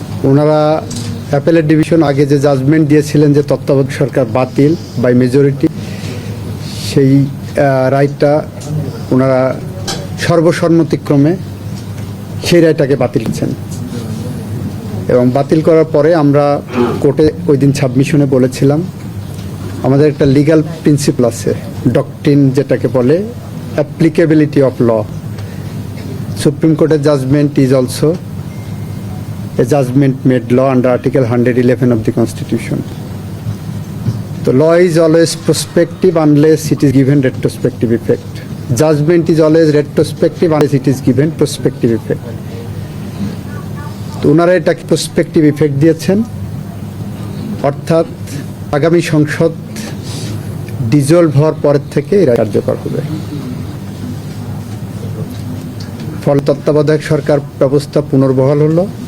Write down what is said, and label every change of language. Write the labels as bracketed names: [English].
[Bangla] ওনারা appellate division আগে যে জাজমেন্ট দিয়েছিলেন যে তত্ত্বাবধায়ক সরকার বাতিল বাই মেজরিটি, সেই রায়টা ওনারা সর্বসম্মতিক্রমে সেই রায়টাকে বাতিল করেছেন। এবং বাতিল করার পরে আমরা কোর্টে ওই দিন সাবমিশনে বলেছিলাম আমাদের একটা লিগ্যাল প্রিন্সিপাল আছে, ডক্ট্রিন যেটাকে বলে applicability of law. [English] Supreme Court's judgment is also a judgment made law under Article 111 of the Constitution. The law is always prospective unless it is given retrospective effect. Judgment is always retrospective unless it is given prospective effect. [Bangla] তো ওনারা এটাকে prospective effect দিয়েছেন, অর্থাৎ আগামী সংসদ dissolved হওয়ার পরের থেকে এরা কার্যকর হবে। ফলে তত্ত্বাবধায়ক সরকার ব্যবস্থা পুনর্বহাল হলো।